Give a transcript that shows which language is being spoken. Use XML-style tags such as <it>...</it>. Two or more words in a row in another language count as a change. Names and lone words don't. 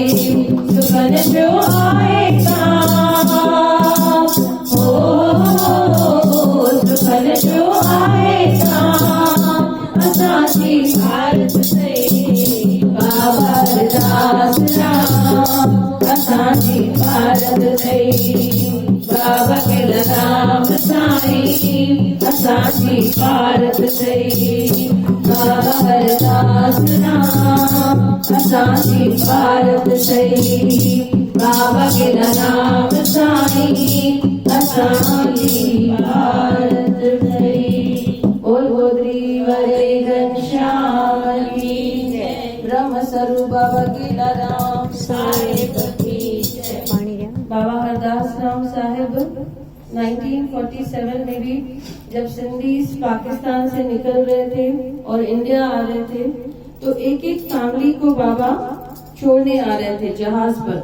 <sd>सुखन जो आहे काम सुखन जो आहे काम असांजी भारत थई, बाबा हरदास राम असांजी भारत थई, बाबा के राम साईं असांजी भारत थई, बाबा हरदास राम असांजी भारत थई, बाबा के राम साईं असांजी भारत थई।</sd> <hi>बोल गोदरी वाले घनश्याम की जय, ब्रह्म स्वरूप बाबा के राम साहिब की जय। बाबा हरदास राम साहिब 1947 में भी जब सिंधीज पाकिस्तान से निकल रहे थे और इंडिया आ रहे थे, तो एक एक फैमिली को बाबा छोड़ने आ रहे थे जहाज पर।</hi>